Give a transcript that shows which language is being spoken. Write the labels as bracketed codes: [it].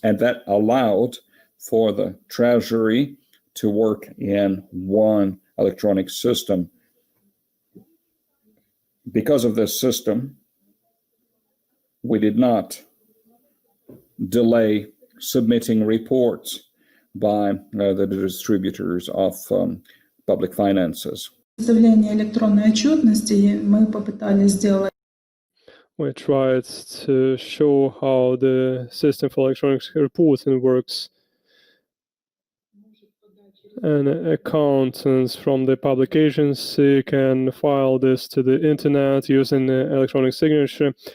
[en] And that allowed for the Treasury to work in one electronic system. Because of this system, we did not delay submitting reports by the distributors of public finances. [ru] Составление электронной отчетности мы попытались сделать. [en] We tried to show how the system for electronic reporting works. And accountants from the public agency can file this to the internet using the electronic signature.